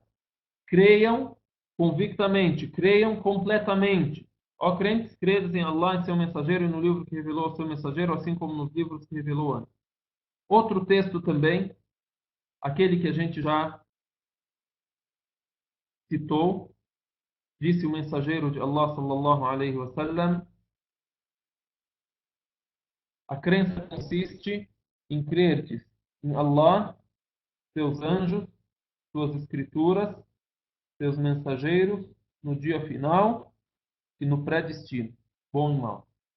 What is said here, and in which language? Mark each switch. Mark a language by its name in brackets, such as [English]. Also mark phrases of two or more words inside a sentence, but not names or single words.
[Portuguese] Creiam convictamente, creiam completamente. Ó crentes, credes em Allah, em seu mensageiro e no livro que revelou ao seu mensageiro, assim como nos livros que revelou antes. Outro texto também, aquele que a gente já citou, disse o mensageiro de Allah [Arabic] sallallahu alaihi wasallam: [Portuguese] a crença consiste em crerdes em Allah, seus anjos, suas escrituras, seus mensageiros, no dia final e no pré-destino, bom e mal.